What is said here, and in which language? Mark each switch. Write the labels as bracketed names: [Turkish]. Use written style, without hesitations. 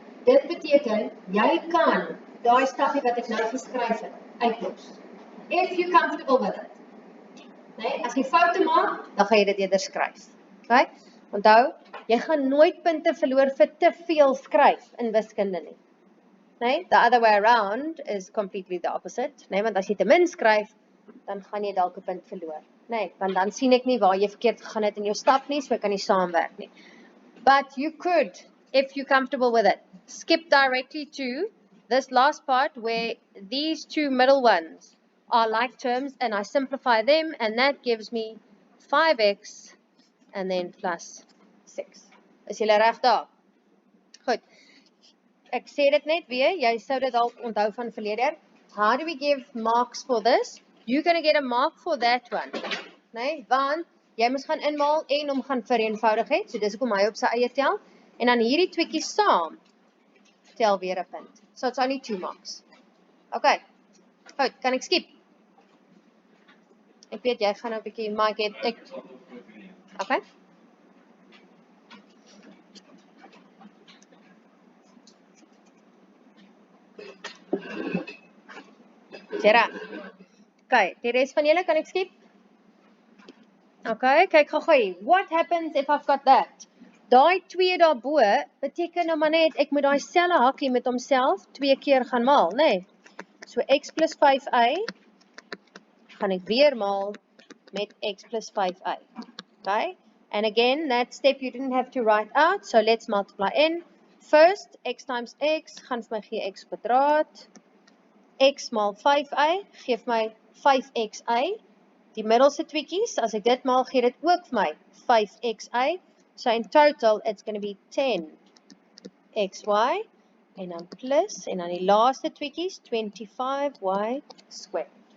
[Afrikaans] Dit beteken, jy kan daai stapie wat ek nou geskryf het, uitlos. [English] If you're comfortable with it. [Afrikaans] Nee, as jy foute maak, dan gaan jy dit eerder skryf. Okay? Onthou, jy gaan nooit punte verloor vir te veel skryf in wiskunde nie. [English] Nee, the other way around is completely the opposite. [Afrikaans] Nee, want as jy te min skryf, dan gaan jy dalk 'n punt verloor. Nee, want dan sien ek nie waar jy verkeerd gegaan het in jou stap nie, so ek kan nie saamwerk nie. [English] But you could, if you're comfortable with it, skip directly to this last part where these two middle ones are like terms and I simplify them and that gives me 5x and then plus 6. [Afrikaans] Is julle reg daar? Goed. Ek sê dit net weer, jy sou dit dalk onthou van verlede jaar. [English] How do we give marks for this? You're going to get a mark for that one. [Afrikaans] Nee, want jy moet gaan inmaal en hom gaan vereenvoudig het. So dis hoekom hy op sy eie tel. En dan hierdie tweeetjies saam tel weer 'n punt. [English] So it's only 2 marks. Okay. [Afrikaans] Goed, kan ek skip? Ek weet jy gaan nou 'n bietjie maar ek okay. Jera. Okay, die res van julle kan ek skip? Okay, kyk gou-gou. [English] What happens if I've got that? [Afrikaans] Daai 2 daarbo beteken nou maar net ek moet daai selfe hakkie met homself 2 keer gaan maal, nê? Nee. So x plus 5y gaan ek weer maal met x plus 5y. Okay? [English] And again, that step you didn't have to write out, so let's multiply in. First, x times x [Afrikaans] gaan vir my gee x kwadraat. X maal 5y geef my 5xy. Die middelste tweekies, as ek dit maal, gee dit ook vir my 5xy. [English] So in total, it's going to be 10xy, [Afrikaans] en dan plus, en dan die laaste tweekies, [English] 25y squared.